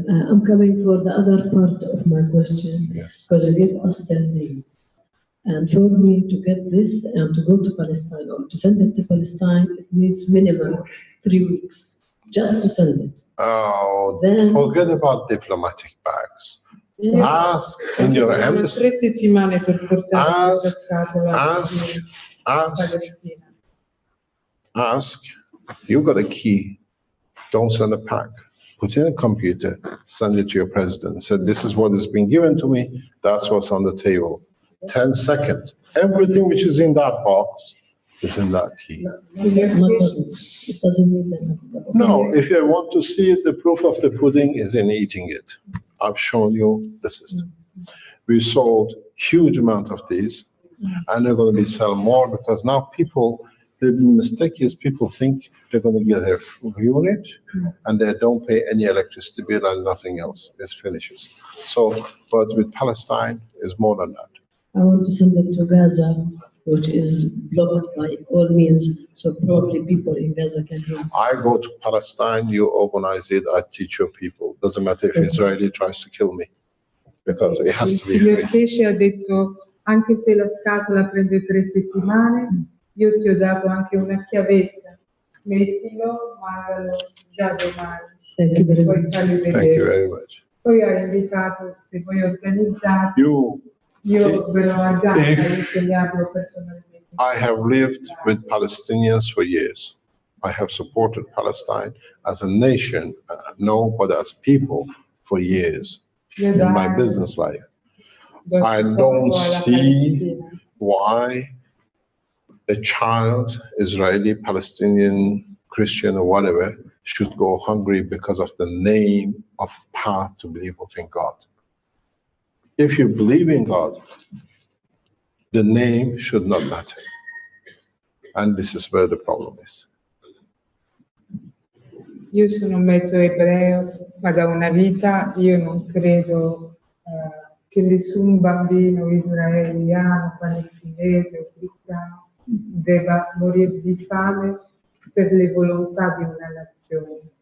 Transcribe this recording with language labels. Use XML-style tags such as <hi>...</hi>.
<en>I'm coming for the other part of my question, because you gave us 10 days. And for me to get this and to go to Palestine or to send it to Palestine, it needs minimum 3 weeks just to send it. Oh, then, forget about diplomatic bags. Ask in your embassy.</en> <it>3 settimane per portare questa scatola</it> <en>Ask, you got a key, don't send a pack. Put in a computer, send it to your president. Say, this is what has been given to me, that's what's on the table. 10 seconds. Everything which is in that box is in that key. It doesn't mean that. No, if you want to see it, the proof of the pudding is in eating it. I've shown you the system. We sold huge amount of these, and they're going to be selling more because now people, the mistake is people think they're going to get their unit and they don't pay any electricity bill and nothing else. It finishes. So, but with Palestine, it's more than that. I want to send it to Gaza, which is blocked by all means, so probably people in Gaza can use it. I go to Palestine, you organize it, I teach your people. Doesn't matter if Israeli tries to kill me, because it has to be free.</en> <it>Il signor</it> <en>free.</en> <it>Keshe ha detto, anche se la scatola prende 3 settimane, io ti ho dato anche una chiavetta. Mettilo, mandalo già domani.</it> <en>Thank you very much. Thank you very much.</en> <it>Poi ha invitato, se voi organizzate, io ve l'ho aggiunto e insegnato personalmente.</it> <en>I have lived with Palestinians for years. I have supported Palestine as a nation, no, but as people for years in my business life. I don't see why a child, Israeli, Palestinian, Christian, or whatever, should go hungry because of the name of path to believe in God. If you believe in God, the name should not matter. And this is where the problem is.</en> <it>Io sono mezzo ebreo, ma da una vita io non credo che nessun bambino israeliano, palestinese o cristiano debba morire di fame per le volontà di una nazione.</it>